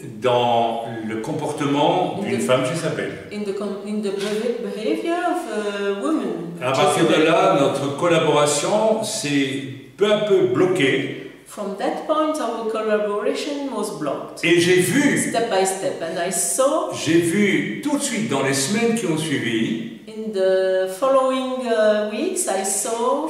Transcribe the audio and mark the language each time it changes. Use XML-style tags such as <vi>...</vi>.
<fr>dans le comportement d'une femme Jézabel.</fr> <en>in the behavior of a woman.</en> <fr>À partir de là, notre collaboration s'est peu à peu bloquée.</fr> <en>From that point, our collaboration was blocked.</en> <fr>Et j'ai vu,</fr> <en>step by step, and I saw.</en> <fr>J'ai vu tout de suite dans les semaines qui ont suivi.</fr> <en>In the following weeks, I saw.</en>